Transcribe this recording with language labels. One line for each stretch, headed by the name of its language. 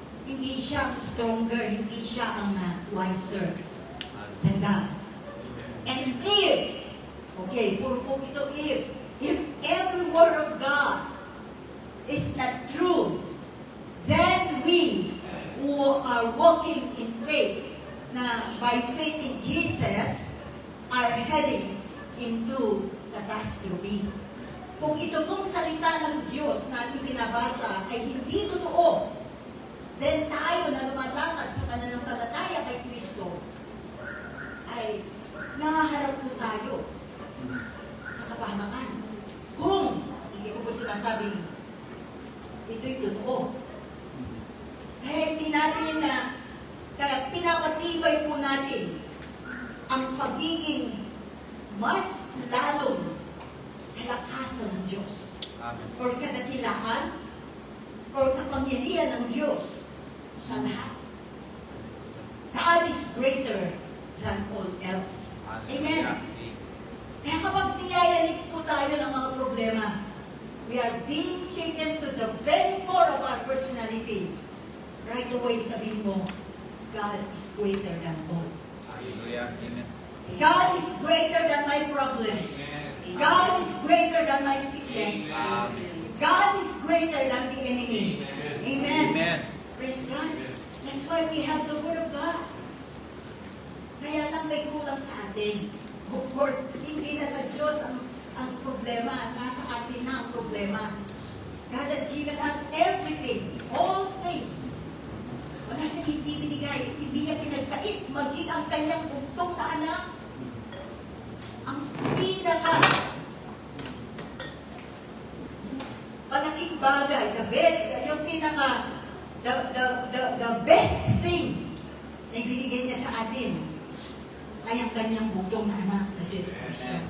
Filipino: Hindi siya
English: stronger,
Filipino: hindi siya ang
English: wiser than God. And if, okay,
Filipino: puro po ito
English: if every word of God is not true, then we who are walking in faith, na by faith in Jesus, are heading into catastrophe.
Filipino: Kung ito pong salita ng Diyos na ating binabasa ay hindi totoo, then tayo na lumalakad sa pananampalataya kay Kristo, ay nahaharap po tayo sa kapahamakan. Kung hindi ko po sinasabing ito'y totoo. Kaya hindi natin kaya pinapatibay po natin ang pagiging mas lalong kalakasan ng Diyos. Amen. Or kadakilaan or kapangyarihan ng Diyos sa lahat.
English: God is greater than all else. Amen.
Filipino: Kaya kapag niyayanig po tayo ng mga problema,
English: we are being shaken to the very core of our personality. Right away,
Filipino: sabihin mo,
English: God is greater than all. Hallelujah. Amen. God is greater than my problem. God is greater than my sickness. Amen. God is greater than the enemy. Amen. Amen. Praise God. That's why we have the Word of God.
Filipino: Kaya lang may kulang sa atin.
English: Of course,
Filipino: hindi na sa Diyos ang problema. Nasa atin na ang problema.
English: God has given us everything. All things.
Filipino: Wala siyang hindi binigay. Hindi niya pinagkait. Maging ang kanyang buntong na anak. Ang pinaka malaking bagay, yung pinaka
English: the best thing
Filipino: na ibinigay niya sa atin ay ang kanyang butong na anak na si Jesus Cristo.